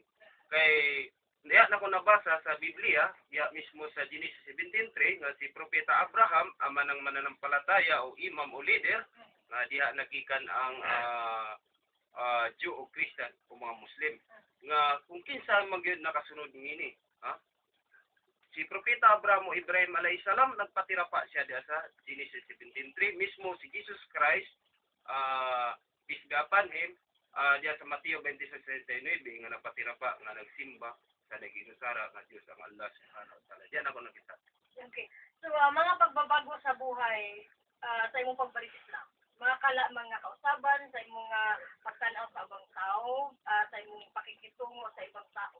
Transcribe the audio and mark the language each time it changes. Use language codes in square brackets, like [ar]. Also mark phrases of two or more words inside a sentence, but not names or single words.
[ceb] Kay, diya na ko nabasa sa Biblia, diya mismo sa Genesis 17:3, nga si Propeta Abraham, [tl] ama ng mananampalataya [ceb] o imam o leader, nga diya nagikan ang Jew o Christian o mga Muslim. Nga kung kinsa magyud nakasunod ngini, ha? Si Propeta Abraham o Ibrahim [ar] عليه السلام [ceb] nagpatira pa siya diya sa Genesis 17:3 mismo si Jesus Christ [en] peace be upon him [ceb] diya sa Mateo 26:39 nga nagpatira pa nga nagsimba sa naginusara nga Dios ang Allah [ar] سبحانه وتعالى. [ceb] Diyan ako nakita. Okay. So, [tl] mga pagbabago sa buhay [ceb] sa imong pagbalik Islam. Mga kausaban, sa imong pagtanaw sa [tl] ibang tao, [ceb] sa imong [tl] pakikitungo sa ibang tao.